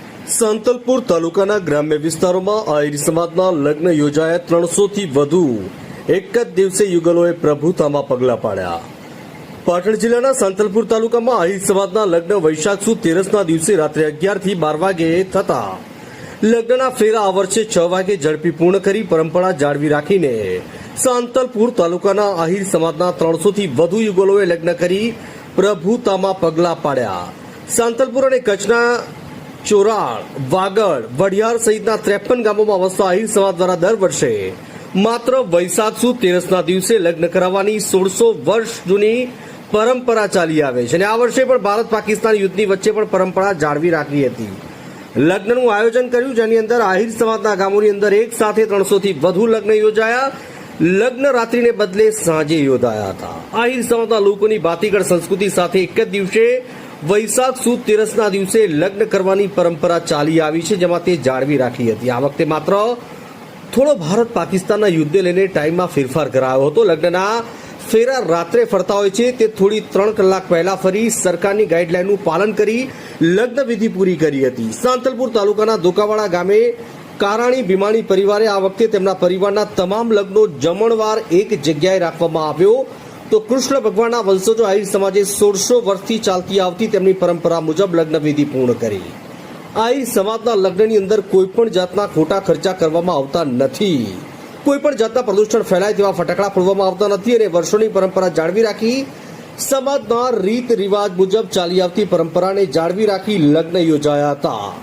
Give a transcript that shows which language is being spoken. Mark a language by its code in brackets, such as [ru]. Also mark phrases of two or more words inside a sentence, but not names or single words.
[gu] સાંતલપુર તાલુકાના ગ્રામ્ય વિસ્તારો આહિર સમાજના લગ્ન યોજાયા 300 થી વધુ એક જ દિવસે યુગલોએ પ્રભુતામાં પગલા પાડ્યા। પાટણ જિલ્લાના સાંતલપુર તાલુકામાં આહિર સમાજના લગ્ન વૈશાખ સુદ 13 દિવસે રાત્રે 11 થી 12 વાગે થતા લગ્નના ફેરા આ વર્ષે 6 વાગે ઝડપી પૂર્ણ કરી પરંપરા જાળવી રાખીને સાંતલપુર તાલુકાના આહિર સમાજના 300 થી વધુ યુગલોએ લગ્ન કરી પ્રભુતામાં પગલા પાડ્યા। સાંતલપુર અને કચ્છના ચોરાળ, વાગડ, વડિયાર સહિતના 53 ગામોમાં વસતા આહિર સમાજ દ્વારા દર વર્ષે માત્ર વૈશાખ સુદ 13ના દિવસે લગ્ન કરાવવાની 1600 વર્ષ જૂની પરંપરા ચાલી આવે છે અને આ વર્ષે પણ ભારત પાકિસ્તાન યુદ્ધની વચ્ચે પણ પરંપરા જાળવી રાખી હતી। લગ્નનું આયોજન કર્યું જેની અંદર આહિર સમાજના ગામોની અંદર એક સાથે 300 થી વધુ લગ્ન યોજાયા। લગ્ન રાત્રિને બદલે સાંજે યોજાયા હતા। આહિર સમાજના લોકોની ભાતીગળ સંસ્કૃતિ સાથે એક જ દિવસે વૈશાખ સુદ 13 દિવસે લગ્ન કરવાની પરંપરા ચાલી આવી છે જેમાં તે જાળવી રાખી હતી। આ વખતે માત્ર થોડો ભારત પાકિસ્તાનના યુદ્ધે લઈને ટાઇમમાં ફેરફાર કરાયો હતો। લગ્નના ફેરા રાત્રે ફરતા હોય છે તે થોડી 3 કલાક પહેલા ફરી સરકારની ગાઇડલાઇનનું પાલન કરી લગ્ન વિધિ પૂરી કરી હતી। સાંતલપુર તાલુકાના દોકાવાડા ગામે કારાણી ભીમાણી પરિવારે આ વખતે તેમના પરિવારના તમામ લગ્નો જમણવાર એક જગ્યાએ રાખવામાં આવ્યો તો કૃષ્ણ ભગવાન વંશજો આહિર સમાજે 1600 વર્ષથી ચાલતી આવતી તેમની પરંપરા મુજબ લગ્ન વિધિ પૂર્ણ કરી। આહિર સમાજના લગ્નની અંદર કોઈપણ જાતના ખોટા ખર્ચા કરવામાં આવતા નથી, કોઈપણ જાતના પ્રદૂષણ ફેલાય તેવા ફટાકડા ફોડવામાં આવતા નથી અને વર્ષોની પરંપરા જાળવી રાખી સમાજના રીત રિવાજ મુજબ ચાલી આવતી પરંપરાને જાળવી રાખી લગ્ન યોજાયા હતા।